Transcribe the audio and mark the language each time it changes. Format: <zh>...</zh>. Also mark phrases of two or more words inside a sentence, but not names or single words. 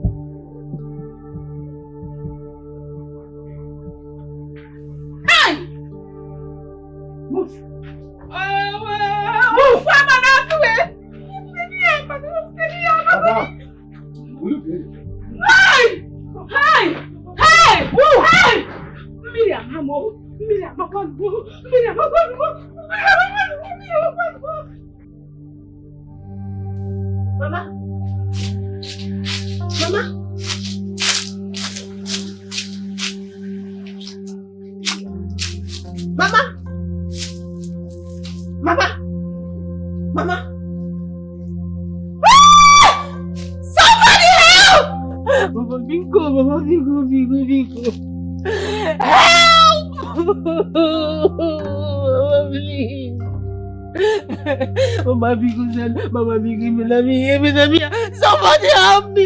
<en>Hey! Move. Move! Hey! Hey! Hey! Move! Hey! Miriam, Mamo. Miriam, Mamo. Miriam, Mamo. Mama? Mama? Mama? Mama? Mama? Somebody help!</en> <ig>Mama Biko, Mama Biko, Biko, Biko.</ig> <en>Help! Mama, please.</en> <ig>Mama Biko said, Mama Biko,</ig> <en>somebody help me.</en>